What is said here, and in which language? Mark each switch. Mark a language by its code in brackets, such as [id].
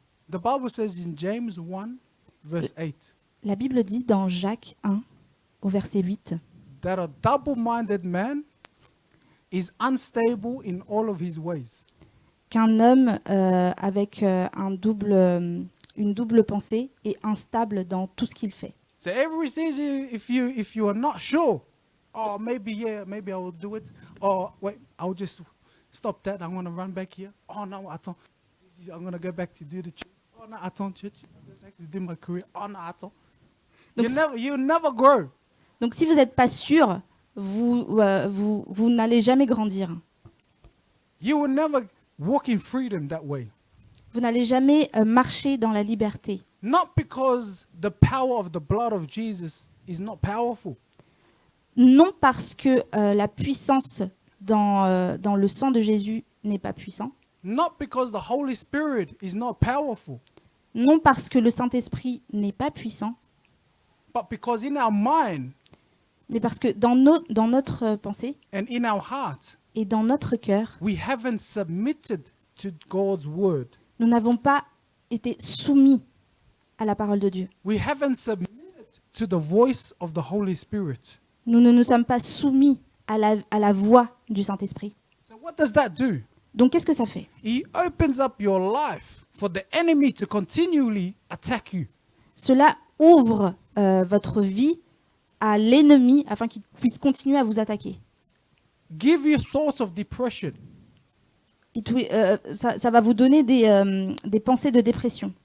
[en] The Bible says in James 1, verse 8, [fr] La Bible dit dans Jacques 1, au verset 8, [en] that a double-minded man is unstable in all of his ways. [fr] qu'un homme avec une double pensée est instable dans tout ce qu'il fait. [en] So every season, if you are not sure, oh, maybe I will do it, or wait, I'll just stop that. I'm going to run back here. Oh no, [fr] attends, [en] I'm going to go back to do the church. Oh no, attends, church. I'm going back to do my career. Oh no, [fr] attends. Donc, [en] You never grow. [fr] Donc si vous n'êtes pas sûr, vous n'allez jamais grandir. [en] You will never walk in freedom that way. [fr] Vous n'allez jamais marcher dans la liberté. [en] Not because the power of the blood of Jesus is not powerful. [fr] Non parce que la puissance dans le sang de Jésus n'est pas puissant. [en] Not because the Holy Spirit is not powerful. [fr] Non parce que le Saint-Esprit n'est pas puissant. [en] But because in our mind [fr] Mais parce que dans notre pensée [en] and in our heart, [fr] et dans notre cœur, [en] we haven't submitted to God's word. [fr] nous n'avons pas été soumis à la parole de Dieu. [en] We haven't submitted to the voice of the Holy Spirit. [fr] Nous ne nous sommes pas soumis à la voix du Saint-Esprit. [en] So what does that do? [fr] Donc qu'est-ce que ça fait? [en] He opens up your life for the enemy to continually attack you. [fr] Cela ouvre votre vie à l'ennemi afin qu'il puisse continuer à vous attaquer. [en] Give you thoughts of depression, [fr] Ça va vous donner des pensées de dépression,